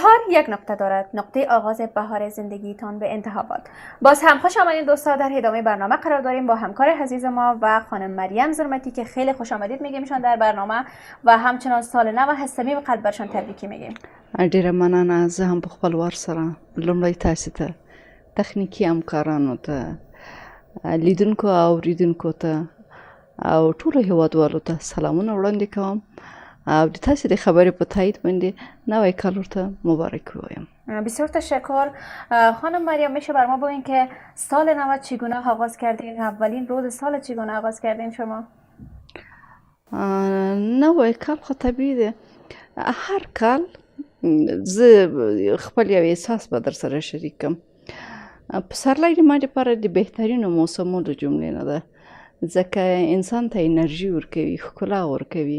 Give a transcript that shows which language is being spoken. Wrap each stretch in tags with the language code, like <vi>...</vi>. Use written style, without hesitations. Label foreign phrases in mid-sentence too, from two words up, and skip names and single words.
<fa>یک نقطه دارد، نقطه آغاز بهار زندگیتان به انتخابات. باز هم خوش آمدید دوستان، در ادامه برنامه قرار داریم با همکار عزیز ما و خانم مریم زرمتی که خیلی خوش آمدید میگیمشان در برنامه و همچنان سال نو و صمیم قلب برشان تبریکی میگیم.</fa> <ps>ډیره مننه. زه هم په خپلوار سره لومړی تاسو ته تخنیکی همکارانو ته لیدونکو او اوریدونکو ته او ټولو هیوادوالو ته سلامونه وړاندې کوم او د تاسو د خبرې په تایید باندې نوی کال ورته مبارک وایم.</ps> <fa>بسیار تشکر. خانم مریم میشه بر ما بگین که سال نو چگونه آغاز کردین؟ اولین روز سال چگونه آغاز کردین شما؟</fa> <ps>نوی کال خو طبیعي دی. هر کال زه خپل یو احساس به در سره شریکم. پسرلی د ما لپاره د بهترینو موسمو د جملې نه ده، ځکه انسان ته انرژي ورکوي، ښکلا ورکوي.</ps>